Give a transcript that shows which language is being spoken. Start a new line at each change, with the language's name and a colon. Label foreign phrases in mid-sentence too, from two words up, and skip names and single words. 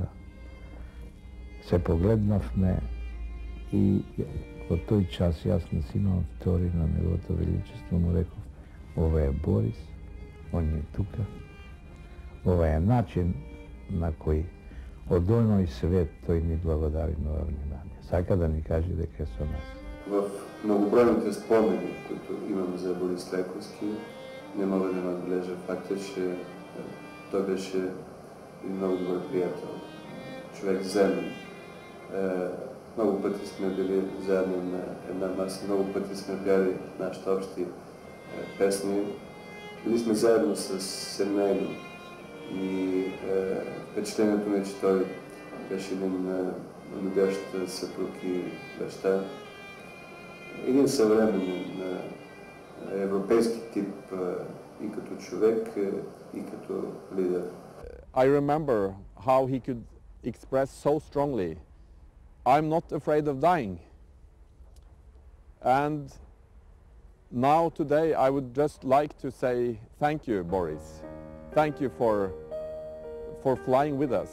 Macedonian: Се погледнавме и во тој час јас на Симеон II, на неговото величество, му реков, ова е Борис, он е тука, ова е начин на кој од оној свет тој ни благодари на ова внимание. Сака да ни каже дека е со нас.
Bulgarian: В многобройните спомени, които имам за Борис Трайковски, не мога да надбележа факта, че той беше един много добър приятел, човек земен. Много пъти сме били заедно на една маса, много пъти сме пяли нашите общи песни. Били сме заедно с семейно и впечатлението ми е, че той беше един любящ съпруг и баща. Един съвременен европейски тип и като човек, и като лидер.
English: I remember how he could express so strongly, I'm not afraid of dying. And now today I would just like to say thank you, Boris. Thank you for flying with us.